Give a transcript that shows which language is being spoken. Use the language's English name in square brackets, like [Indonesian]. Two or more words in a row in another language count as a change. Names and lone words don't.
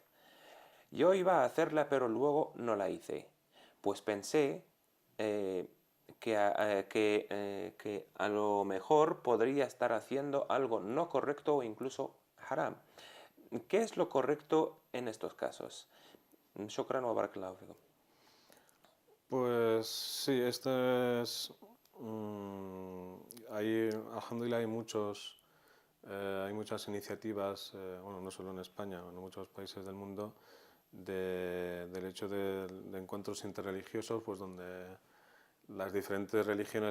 [Spanish] Yo iba a hacerla, pero luego no la hice, pues pensé eh, que a lo mejor podría estar haciendo algo no correcto o incluso haram. ¿Qué es lo correcto en estos casos? [Arabic] شكرا وبارك الله فيكم. [Spanish] Pues sí, este es... hay, alhamdulillah, hay muchas iniciativas, bueno, no solo en España, en muchos países del mundo, del hecho de encuentros interreligiosos, pues donde las diferentes religiones